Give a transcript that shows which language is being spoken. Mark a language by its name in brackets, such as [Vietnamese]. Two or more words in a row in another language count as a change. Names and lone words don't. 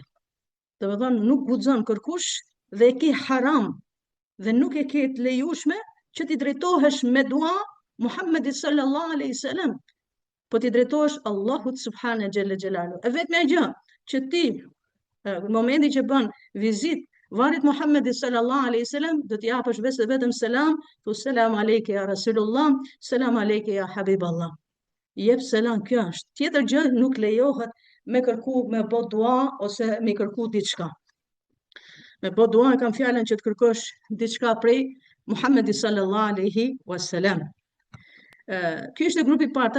[Albanian] Domethënë nuk guxon kërkush dhe e ke haram dhe nuk e ke të lejueshme që ti drejtohesh me dua Muhammedit [Arabic] صلى الله عليه وسلم, [Albanian] po ti drejtohesh Allahut [Arabic] سبحانه جل جلاله. [Albanian] E vetmja gjë që ti në momentin që bën vizit varrit Muhammedit [Arabic] صلى الله عليه وسلم [Albanian] do t'i japësh vetëm selam, tu [Arabic] سلام عليك يا رسول الله, سلام عليك يا حبيب الله. [Albanian] Jep selam, kjo është. Tjetër gjë nuk lejohet me kërku me bë dua ose me kërku diçka. Me bë dua kam fjalën që të kërkosh diçka prej Muhammedit [Arabic] صلى الله عليه وسلم. [Albanian] Ky është grupi i parë.